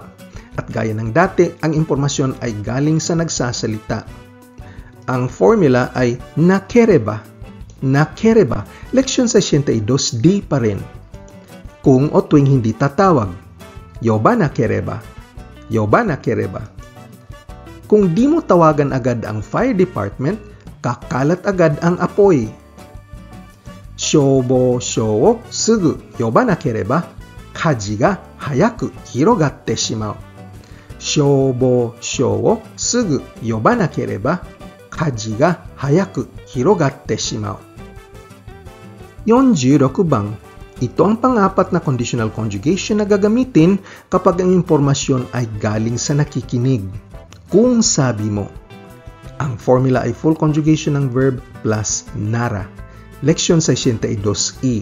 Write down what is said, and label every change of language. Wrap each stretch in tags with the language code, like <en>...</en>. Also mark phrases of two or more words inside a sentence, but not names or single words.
<tl>At gaya ng dati, ang impormasyon ay galing sa nagsasalita. Ang formula ay nakereba.</tl> <ja>Nakereba.</ja> <tl>Leksyon 62D pa rin. Kung o tuwing hindi tatawag.</tl> <ja>呼ばなければ。呼ばなければ.</ja> <tl>Kung di mo tawagan agad ang fire department, kakalat agad ang apoy.</tl> <ja>消防署をすぐ呼ばなければ、火事が早く広がってしまう. 消防署をすぐ呼ばなければ、火事が早く広がってしまう.</ja> <tl>46 bang, ito ang pang-apat na conditional conjugation na gagamitin kapag ang impormasyon ay galing sa nakikinig. Kung sabi mo, ang formula ay full conjugation ng verb plus nara. Leksyon 62E.</tl>